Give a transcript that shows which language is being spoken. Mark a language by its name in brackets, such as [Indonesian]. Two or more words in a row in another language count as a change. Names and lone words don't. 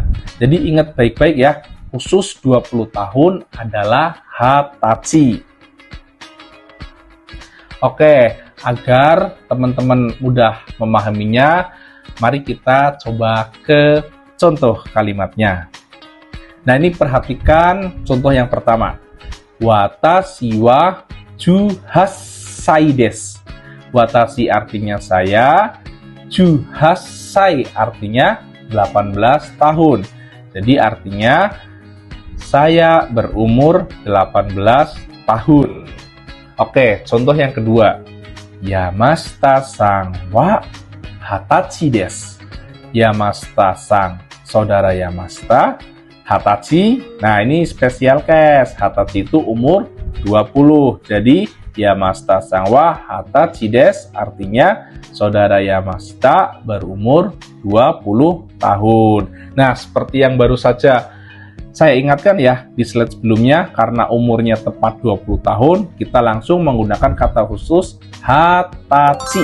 [Indonesian] Jadi ingat baik-baik ya, khusus 20 tahun adalah hatachi. Oke, agar teman-teman mudah memahaminya, mari kita coba ke contoh kalimatnya. Nah, ini perhatikan contoh yang pertama. [Japanese] 私は18です. [Indonesian] Watashi artinya saya, 18 artinya 18 tahun. Jadi artinya saya berumur 18 tahun. Oke, contoh yang kedua. [Japanese] 山下さんは二十歳です. [Indonesian] Yamashita-san, saudara Yamashita, hatachi. Nah, ini spesial case. Hatachi itu umur 20. Jadi [Japanese] 山下さんは二十歳です [Indonesian] artinya saudara Yamashita berumur 20 tahun. Nah, seperti yang baru saja saya ingatkan ya di slide sebelumnya, karena umurnya tepat 20 tahun, kita langsung menggunakan kata khusus hatachi.